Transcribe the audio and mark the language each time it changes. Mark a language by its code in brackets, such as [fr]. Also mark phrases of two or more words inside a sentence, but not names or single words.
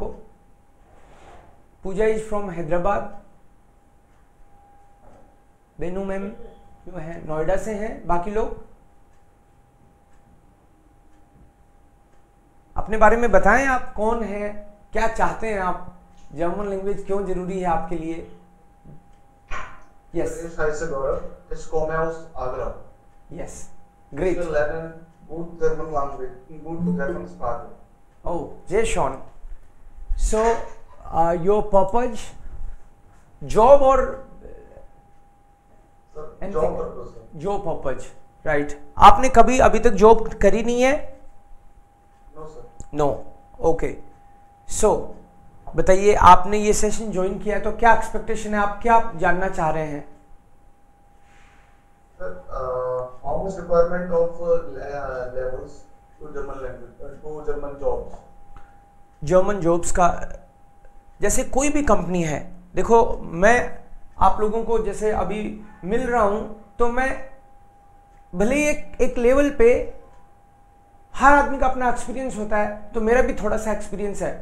[hi] पूजा [en] is from [hi] हैदराबाद, बेनू मैम जो है नोएडा से हैं। बाकी लोग अपने बारे में बताएं, आप कौन हैं, क्या चाहते हैं आप, [en] German language [hi] क्यों जरूरी है आपके लिए। यस, [de] ich komme aus Agra. [en] Yes, great. [de] Ich will lernen gut [en] German language, [de] gut German Sprache. [en] Oh, Jay Sean. So, your purpose, job or Sir, anything? job purpose. Job purpose, right? [hi] आपने कभी अभी तक जॉब करी नहीं है? [en] No sir. No. Okay. So, [hi] बताइए आपने ये [en] session join [hi] किया तो क्या एक्सपेक्टेशन है, आप क्या जानना चाह रहे हैं? [en] Sir, how much requirement of levels to German language, to German jobs? German jobs [hi] का, जैसे कोई भी कंपनी है, देखो मैं आप लोगों को जैसे अभी मिल रहा हूं तो मैं भले ही एक लेवल पे हर आदमी का अपना एक्सपीरियंस होता है, तो मेरा भी थोड़ा सा एक्सपीरियंस है।